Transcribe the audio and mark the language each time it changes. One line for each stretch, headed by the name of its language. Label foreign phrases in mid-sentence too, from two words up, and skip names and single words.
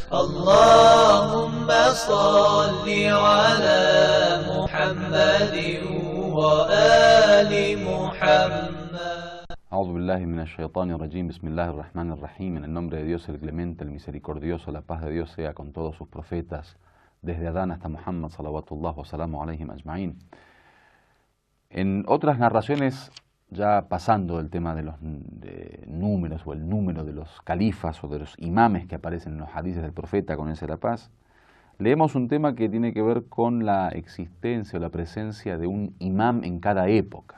Arabic: اللهم صل على محمد وآل محمد. أعوذ بالله من الشيطان الرجيم. بسم الله الرحمن الرحيم.
Spanish: En el nombre de Dios, el clemente, el misericordioso, la paz de Dios sea con todos sus profetas, desde Adán hasta Muhammad,
Arabic: صلوات الله وسلامه عليهم أجمعين.
Spanish: En otras narraciones, ya pasando del tema de los números o el número de los califas o de los imames que aparecen en los hadices del profeta, con ese la paz, leemos un tema que tiene que ver con la existencia o la presencia de un imam en cada época.